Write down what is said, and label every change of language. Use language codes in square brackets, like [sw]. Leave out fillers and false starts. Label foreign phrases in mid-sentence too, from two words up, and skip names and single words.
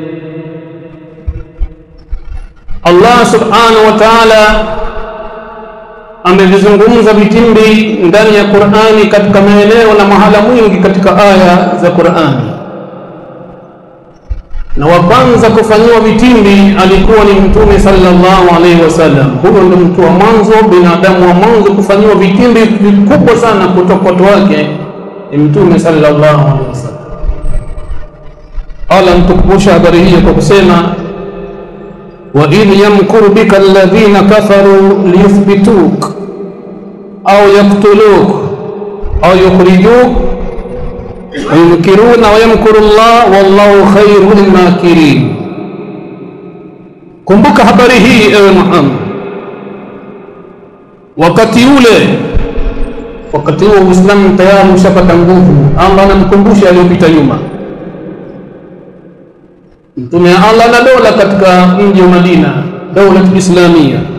[sw] Allah [ar] سبحانه وتعالى [sw] amevizungumza vitimbi ndani ya Qur'ani katika maeneo na mahala mwingi katika aya za Qur'ani, na wa kwanza kufanyiwa vitimbi alikuwa ni Mtume [ar] صلى الله عليه وسلم. [sw] Huyo ndio mtu wa mwanzo, binadamu wa mwanzo kufanyiwa vitimbi vikubwa sana kutoka kwa watu wake ni Mtume [ar] صلى الله عليه وسلم. [sw] Allah mtukumbusha habari hii kwa kusema: [ar] وَإِذْ يَمْكُرُ بِكَ الَّذِينَ كَفَرُوا لِيُثْبِتُوكَ أَوْ يَقْتُلُوكَ أَوْ يُخْرِجُوكَ وَيَمْكُرُونَ وَيَمْكُرُ اللَّهُ وَاللَّهُ خَيْرُ الْمَاكِرِينَ. [sw] Kumbuka habari hii ewe Muhammad, wakati huo Uislamu tayari ushapata nguvu. Allah anamkumbusha aliyopita nyuma. Mtume Allah na dola katika mji wa Madina, dola Islamia.